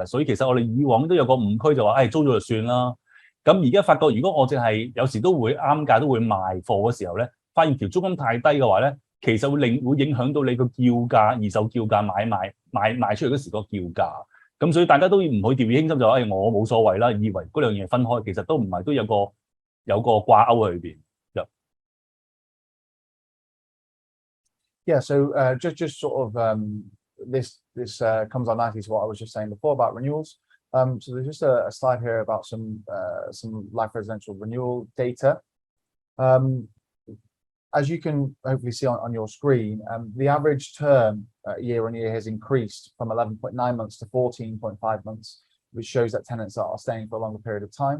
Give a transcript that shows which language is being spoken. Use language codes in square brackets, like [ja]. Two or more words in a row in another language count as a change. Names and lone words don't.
[yue] 所以其實我哋以往都有個誤區就話，租咗就算啦。咁而家發覺，如果我淨係有時都會啱價都會賣貨嘅時候咧，發現條租金太低嘅話咧，其實會影響到你個叫價、二手叫價賣出嚟嗰時個叫價。咁所以大家都要唔好掉以輕心就話，我冇所謂啦，以為嗰兩樣嘢分開，其實都唔係，都有個掛鈎喺裏邊。 [en] Yeah, so just sort of this comes on nicely to what I was just saying before about renewals. So there's just a slide here about some life residential renewal data. As you can hopefully see on your screen, the average term year on year has increased from 11.9 months to 14.5 months, which shows that tenants are staying for a longer period of time.